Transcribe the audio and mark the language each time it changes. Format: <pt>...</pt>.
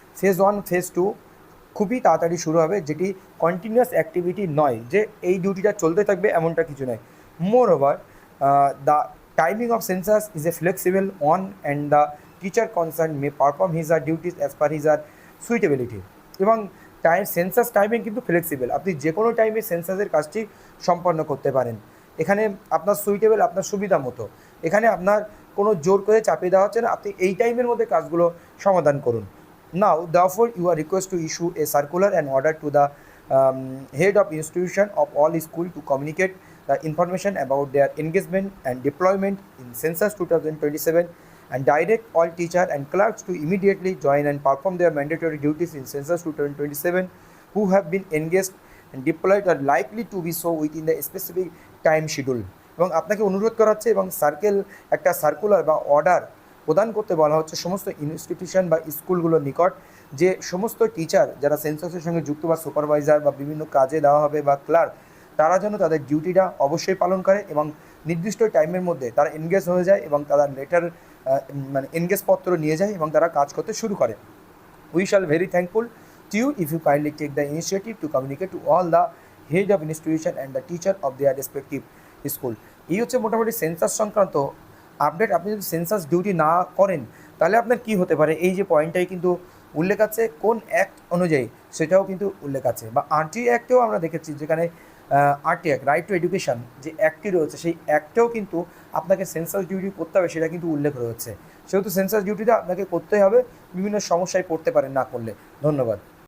<bn>Phase 1 phase 2 খুবই তাড়াতাড়ি শুরু হবে, যেটি কন্টিনিউয়াস অ্যাক্টিভিটি নয়, যে এই ডিউটিটা চলতে থাকবে এমনটা কিছু নয়।</bn> <en>Moreover the timing of census is a flexible one and the teacher concerned may perform his or duties as per his or suitability।</en> <bn>এবং সেন্সাস টাইমিং কিন্তু ফ্লেক্সিবল, আপনি যে কোনো টাইমে সেন্সাসের কাজটি সম্পন্ন করতে পারেন। এখানে আপনার সুইটেবল, আপনার সুবিধা মতো, এখানে আপনার কোনো জোর করে চাপিয়ে দেওয়া হচ্ছে না, আপনি এই টাইমের মধ্যে কাজগুলো সমাধান করুন।</bn> <en>Now, therefore, you are requested to issue a circular and order to the head of institution of all school to communicate the information about their engagement and deployment in census 2027 and direct all teacher and clerks to immediately join and perform their mandatory duties in census 2027 who have been engaged and deployed are likely to be so within the specific time schedule</en> <bn>এবং আপনাকে অনুরোধ করা হচ্ছে এবং একটা circular বা order প্রদান করতে বলা হচ্ছে সমস্ত ইনস্টিটিউশন বা স্কুলগুলোর নিকট যে সমস্ত টিচার যারা সেন্সাসের সঙ্গে যুক্ত বা সুপারভাইজার বা বিভিন্ন কাজে দেওয়া হবে বা ক্লার্ক তারা যেন তাদের ডিউটিটা অবশ্যই পালন করে এবং নির্দিষ্ট টাইমের মধ্যে তারা এনগেজ হয়ে যায় এবং তারা লেটার মানে এনগেজ পত্র নিয়ে যায় এবং তারা কাজ করতে শুরু করে।</bn> <en>We shall very thankful to you if you kindly take the initiative to communicate to all the head of institution and the teacher of their respective school.</en> <bn>এই হচ্ছে মোটামুটি সেন্সাস সংক্রান্ত আপডেট। আপনি যদি সেন্সাস ডিউটি না করেন তাহলে আপনার কি হতে পারে এই যে পয়েন্টটাই কিন্তু উল্লেখ আছে, কোন অ্যাক্ট অনুযায়ী সেটাও কিন্তু উল্লেখ আছে বা আরটি অ্যাক্টেও আমরা দেখেছি যেখানে RT act right two education যে অ্যাক্টটি রয়েছে সেই অ্যাক্টেও কিন্তু আপনাকে সেন্সাস ডিউটি করতে হবে সেটা কিন্তু উল্লেখ রয়েছে। সেহেতু সেন্সাস ডিউটিটা আপনাকে করতেই হবে, বিভিন্ন সমস্যায় পড়তে পারেন না করলে। ধন্যবাদ।</bn>